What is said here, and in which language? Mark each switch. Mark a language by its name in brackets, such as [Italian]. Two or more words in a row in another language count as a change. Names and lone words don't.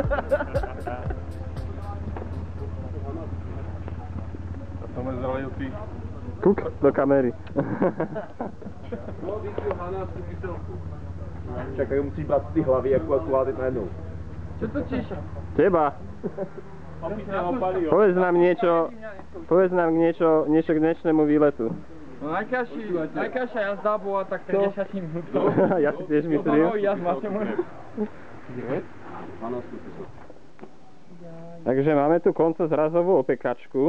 [Slovak] A tam je zralejší. Kuk do kamery. Čakaj, musíš [Czech] brát ty hlavy jako aktuálně najednou. [Slovak] Čo točíš? Teba. Povedz nám niečo k dnešnému výletu. No najkrajšia jazda bola tak 30 minút. Ja si tiež myslím. Takže máme tu koncozrazovú opekačku.